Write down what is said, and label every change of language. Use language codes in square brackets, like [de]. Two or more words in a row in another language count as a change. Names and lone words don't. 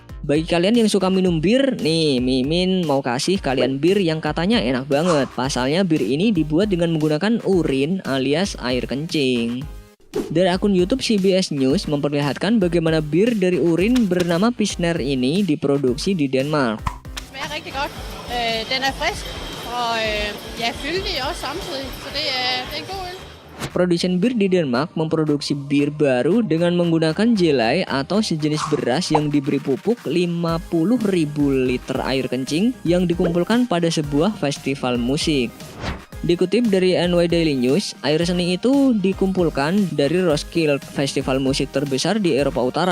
[id] Bagi kalian yang suka minum bir, nih Mimin mau kasih kalian bir yang katanya enak banget. Pasalnya bir ini dibuat dengan menggunakan urin alias air kencing. Dari akun YouTube CBS News memperlihatkan bagaimana bir dari urin bernama Pilsner ini diproduksi di Denmark. [da] Smager rigtig godt. Den er frisk og ja, fyldig også samtidig, så det er en god øl. [id] Produsen bir di Denmark memproduksi bir baru dengan menggunakan jelai atau sejenis beras yang diberi pupuk 50.000 liter air kencing yang dikumpulkan pada sebuah festival musik. Dikutip dari NY Daily News, air seni itu dikumpulkan dari Roskilde, festival musik terbesar di Eropa Utara.